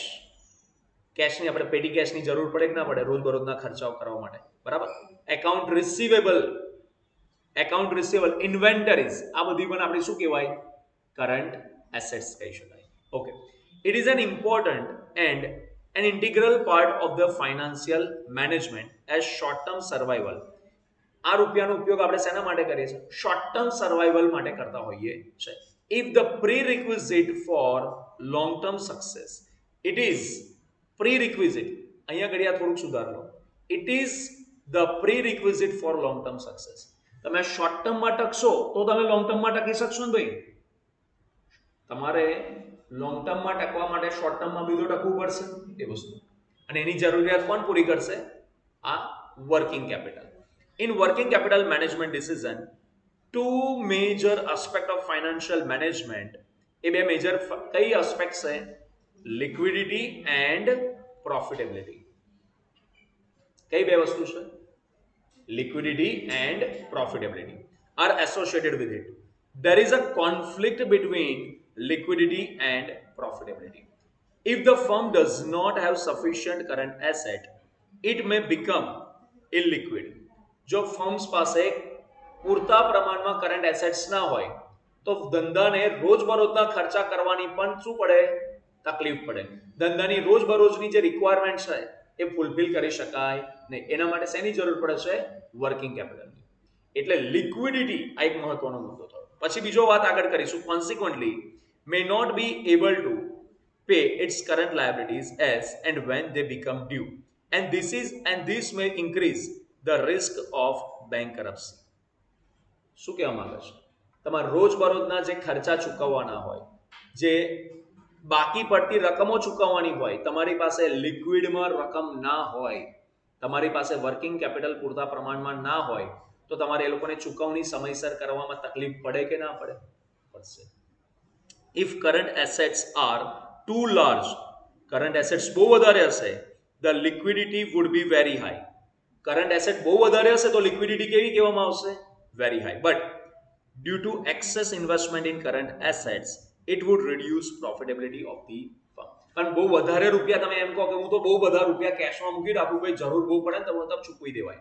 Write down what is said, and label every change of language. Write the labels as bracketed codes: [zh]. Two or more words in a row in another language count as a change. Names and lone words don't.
[gu] કેશની આપણે [en] petty cashની [gu] જરૂર પડે કે ના પડે રોજબરોજના ખર્ચાઓ કરવા માટે, બરાબર? [en] account receivable, [gu] ઇન્વેન્ટરીઝ, આ બધી પણ આપણી શું કહેવાય? [en] current assets [gu] કહી શકાય. [en] okay, it is an important and an integral part of the financial management as short term survival. [gu] આ રૂપિયાનો ઉપયોગ આપણે શેના માટે કરીએ છીએ? [en] short term survival [gu] માટે કરતા હોઈએ છે. [en] If the prerequisite for long term success, it is prerequisite, [gu] અહીંયા ઘડિયા થોડુંક સુધાર લો. [en] It is the prerequisite for long term success. [gu] તમે [en] short termમાં [gu] ટકશો તો તમે [en] long termમાં [gu] ટકી શકશો ને ભાઈ. તમારે [en] long termમાં [gu] ટકવા માટે [en] short termમાં [gu] બીજો ટકવું પડશે એ વસ્તુ, અને એની જરૂરિયાત કોણ પૂરી કરશે? આ [en] working capital. In working capital management decision, two major aspect of financial management, [gu] એ બે મેજર કઈ એસ્પેક્ટ છે? [en] Liquidity and profitability. [gu] કઈ બે વસ્તુ છે? [en] Liquidity and profitability are associated with it. There is a conflict between liquidity and profitability. If the firm does not have sufficient current asset, it may become illiquid. [gu] જો ફર્મ્સ પાસે પૂરતા પ્રમાણમાં [en] current assets [gu] ના હોય તો ધંધાને રોજબરોજના ખર્ચા કરવાની પણ શું પડે? તકલીફ પડે. ધંધાની રોજબરોજની જે રિક્વાયરમેન્ટ છે એ ફૂલફિલ કરી શકાય નહીં. એના માટે શેની જરૂર પડે છે? [en] working capitalની. [gu] એટલે લિક્વિડિટી આ એક મહત્વનો મુદ્દો થયો. પછી બીજો વાત આગળ કરીશું. [en] કોન્સિક્વન્ટલી may not be able to pay its current liabilities as and when they become due, and this may increase the risk of bankruptcy. [gu] શું કહેવા માંગે છે? તમારે રોજબરોજના જે ખર્ચા ચૂકવવાના હોય, જે બાકી પડતી રકમો ચૂકવવાની હોય, તમારી પાસે લિક્વિડમાં રકમ ના હોય, તમારી પાસે [en] working capital [gu] પૂરતા પ્રમાણમાં ના હોય તો તમારે એ લોકોને ચૂકવણી સમયસર કરવામાં તકલીફ પડે કે ના પડે? પડશે. [en] If current assets are too large, current assets [gu] બહુ વધારે હશે, [en] the liquidity would be very high. current asset [gu] બહુ વધારે હશે તો લિક્વિડિટી કેવી કહેવામાં આવશે? [en] very high. but due to excess investment in current assets it would reduce profitability of the firm. [gu] કારણ બહુ વધારે રૂપિયા તમે એમ કહો કે હું તો બહુ બધા રૂપિયા કેશમાં મૂકી રાખું, ભાઈ જરૂર બહુ પડે ને તો મતલબ ચૂકવી દેવાય.